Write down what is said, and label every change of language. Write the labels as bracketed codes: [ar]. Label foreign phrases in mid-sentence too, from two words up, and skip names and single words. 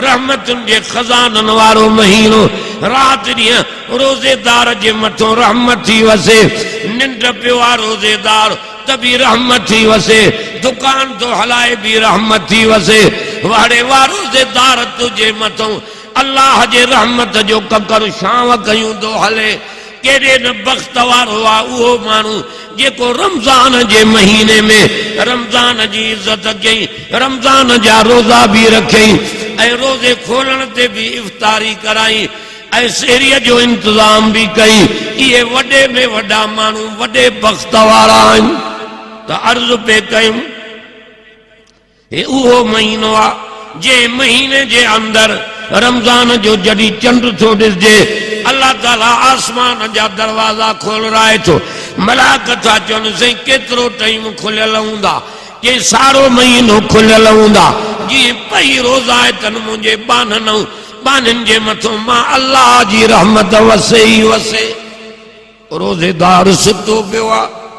[sd] रहमतुनि जे खज़ाननि वारो महीनो राति ॾींहुं रोज़ेदार जे मथां रहमत थी वसे निंड पियो आहे रोज़ेदार त बि रहमत थी वसे दुकान तो हलाए भी रहमत थी वसे वाड़े वाह रोज़ेदार तुझे मथां अल्लाह जे रहमत जो ककर शाम कयूं तो हले केड़े न बख्त वारो आ उहो मानू जेको रमजान जे महीने में रमजान जी इज्जत कई रमजान जा रोजा भी रखई ऐं रोजे खोलण ते भी इफ्तारी कराई ऐं सेरीअ जो इंतजाम भी कई ये वडे में वडा मानू वडे बख्त वारा आहिनि त अर्ज़ पे कयूं हे उहो महीनो आ जे महीने जे अंदर रमजान जो जड़ी चंड थो ॾिसजे अल्लाह ताला आसमान जा दरवाजा खोल राहे थो मलाक था चवनि साईं केतिरो टाइम खुलियल हूंदा के सारो महीनो खुलियल हूंदा जीअं पई रोज़ायतनि मुंहिंजे बाननि जे मथां मां अल्लाह जी रहमत वसे ई वसे रोज़ेदार सुतो पियो आहे